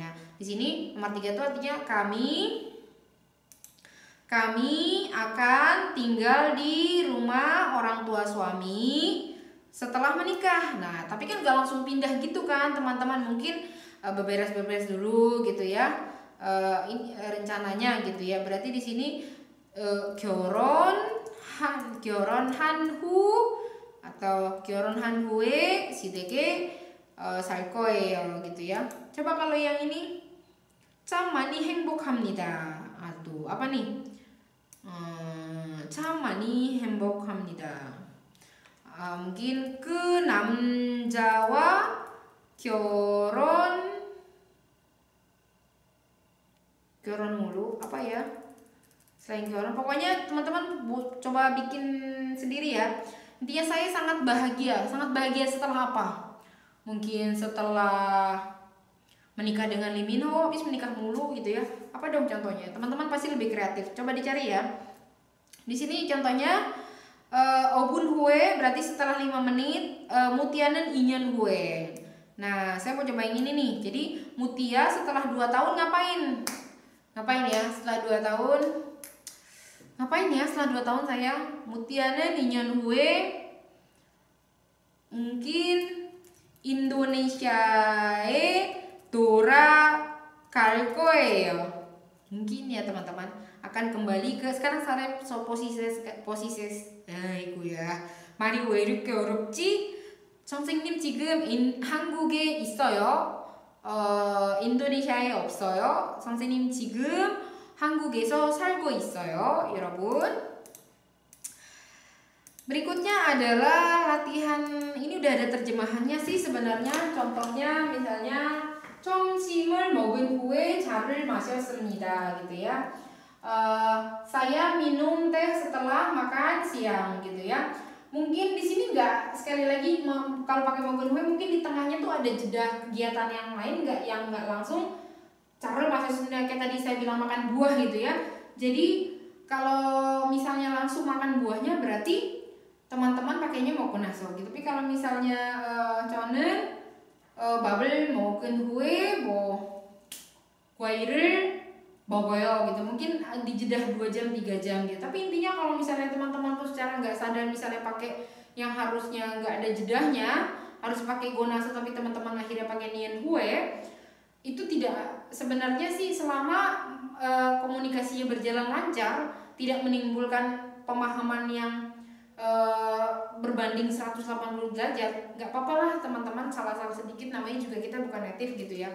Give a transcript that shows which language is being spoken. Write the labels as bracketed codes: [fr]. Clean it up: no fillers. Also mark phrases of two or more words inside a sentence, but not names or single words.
[id] Nah di sini nomor 3 itu artinya kami akan tinggal di rumah orang tua suami setelah menikah. Nah, tapi kan gak langsung pindah gitu kan teman-teman, mungkin beberes-beberes dulu gitu ya. Ini rencananya gitu ya. Berarti di sini [ko] 결혼한 후 [id] atau [ko] 결혼한 후에 시댁에 살 거예요 [id] gitu ya. Coba kalau yang ini [ko] 참 많이 행복합니다. [id] Aduh, apa nih? [ko] 참 많이 행복합니다. [id] mungkin [ko] 그 남자와 결혼 [id] mulu apa ya? Selain 결혼, pokoknya teman-teman coba bikin sendiri ya. Intinya saya sangat bahagia setelah apa? Mungkin setelah menikah dengan Lee Min Ho, habis menikah mulu gitu ya. Apa dong contohnya? Teman-teman pasti lebih kreatif. Coba dicari ya. Di sini contohnya [ko] 5분 후에 [id] berarti setelah 5 menit, [ko] Mutia는 2년 후에. [id] Nah, saya mau coba yang ini nih. Jadi Mutia setelah 2 tahun ngapain? Ngapain ya setelah 2 tahun? Ngapain ya setelah 2 tahun saya? [ko] Mutia는 2년 후에 mungkin Indonesia에 돌아갈 거예요. [id] Mungkin ya teman-teman akan kembali ke, sekarang saya posisi [ko] 아이고 야 말이 왜 이렇게 어렵지? 선생님 지금 한국에 있어요. 인도네시아에 없어요. 선생님 지금 한국에서 살고 있어요, 여러분. [id] Berikutnya adalah latihan, ini udah ada terjemahannya sih sebenarnya. Contohnya misalnya [ko] 점심을 먹은 후에 차를 마셨습니다 [id] gitu ya. Saya minum teh setelah makan siang gitu ya. Mungkin di sini nggak, sekali lagi kalau pakai [ko] 먹은 후에 [id] mungkin di tengahnya tuh ada jeda kegiatan yang lain, yang nggak langsung cara maksudnya kayak tadi saya bilang makan buah gitu ya. Jadi kalau misalnya langsung makan buahnya berarti teman-teman pakainya [ko] 먹고 나서 [id] gitu. Tapi kalau misalnya [ko] 저는 밥을 먹은 후에 과일을 먹어요 gitu. [id] Mungkin dijedah 2 jam 3 jam gitu. Tapi intinya kalau misalnya teman-teman tuh secara nggak sadar misalnya pakai yang harusnya nggak ada jedahnya, harus pakai gonaso tapi teman-teman akhirnya pakai [ko] 은 후, [id] itu tidak, sebenarnya sih selama komunikasinya berjalan lancar, tidak menimbulkan pemahaman yang berbanding 180 derajat, nggak apa-apa lah teman-teman, salah-salah sedikit, namanya juga kita bukan native gitu ya.